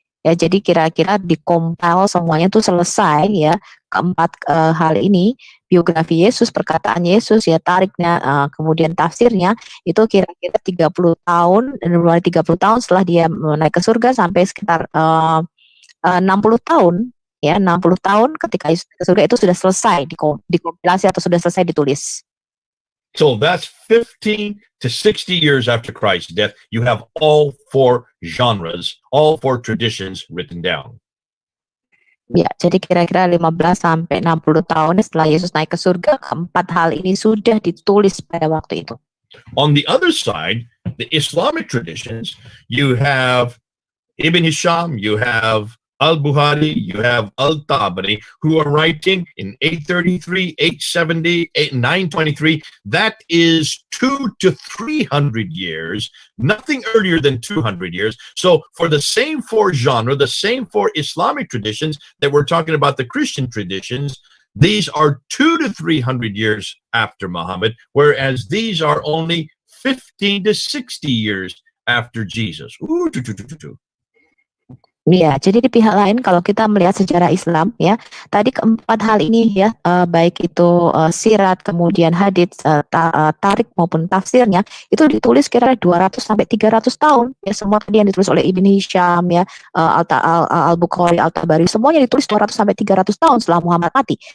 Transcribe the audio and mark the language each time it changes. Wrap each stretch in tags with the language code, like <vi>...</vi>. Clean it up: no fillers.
<id>Ya, jadi kira-kira dikompil semuanya tuh selesai ya, keempat hal ini, biografi Yesus, perkataan Yesus ya, tariknya, kemudian tafsirnya itu kira-kira 30 tahun, mulai 30 tahun setelah dia naik ke surga sampai sekitar 60 tahun ya, 60 tahun ketika Yesus naik ke surga itu sudah selesai dikompilasi atau sudah selesai ditulis.</id> <en>So that's 15 to 60 years after Christ's death. You have all four genres, all four traditions written down.</en> <id>Ya, jadi kira-kira 15 sampai 60 tahun setelah Yesus naik ke surga, keempat hal ini sudah ditulis pada waktu itu.</id> <en>On the other side, the Islamic traditions, you have Ibn Hisham, you have Al-Bukhari, you have Al-Tabari, who are writing in 833, 870, 923. That is 200 to 300 years, nothing earlier than 200 years. So for the same four genre, the same four Islamic traditions that we're talking about, the Christian traditions, these are 200 to 300 years after Muhammad, whereas these are only 15 to 60 years after Jesus. Ooh,</en> <id>Ya, jadi di pihak lain kalau kita melihat sejarah Islam ya, tadi keempat hal ini ya, baik itu sirat, kemudian hadits, tarik maupun tafsirnya itu ditulis kira-kira 200 sampai 300 tahun ya, semua tadi yang ditulis oleh Ibn Hisham ya, Al-Bukhari, Al-Tabari, semuanya ditulis 200 sampai 300 tahun setelah Muhammad mati.</id>